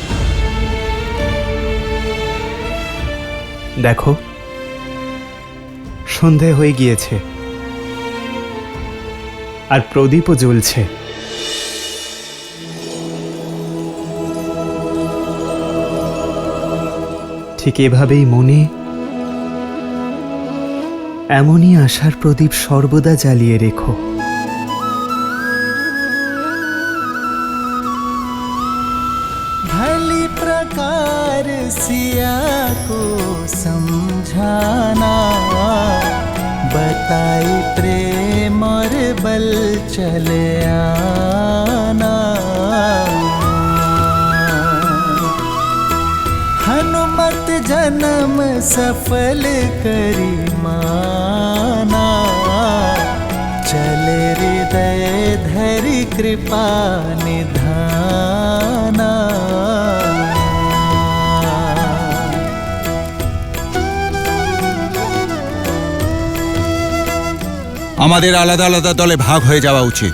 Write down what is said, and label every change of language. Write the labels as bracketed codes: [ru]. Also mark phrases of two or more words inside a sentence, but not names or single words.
[bn] দেখো, সন্ধে হয়ে গিয়েছে আর প্রদীপও জ্বলছে। ঠিক এভাবেই মনে এমনই আশার প্রদীপ সর্বদা জ্বালিয়ে রেখো। [awa] भली प्रकार सिया को समझाना, बताई प्रेम और बल चले आना। हनुमत जन्म सफल करी माना, चले हृदय धरि कृपा निधाना। [bn] আমাদের আলাদা আলাদা দলে ভাগ হয়ে যাওয়া উচিত।